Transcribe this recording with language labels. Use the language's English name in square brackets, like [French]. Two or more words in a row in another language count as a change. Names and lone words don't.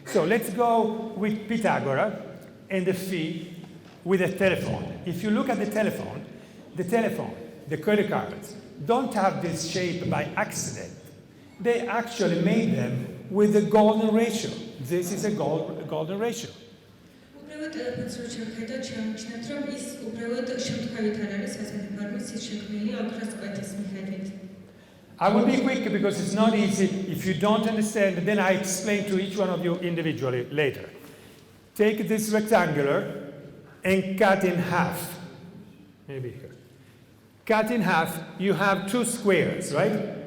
[English] So let's go with Pythagoras and the phi with a telephone. If you look at the telephone, the credit cards, don't have this shape by accident. They actually made them with a golden ratio. This is a golden ratio. [Georgian] უბრალოდ ტელეფონს რო შევხედოთ, შევამჩნევთ, რომ ის უბრალოდ შემთხვევით არ არის ასეთი ფორმის, ის შექმნილია ოქროს კვეთის მიხედვით. [English] I will be quick because it's not easy. If you don't understand, then I explain to each one of you individually later. Take this rectangular and cut in half. Maybe here. Cut in half, you have two squares, right?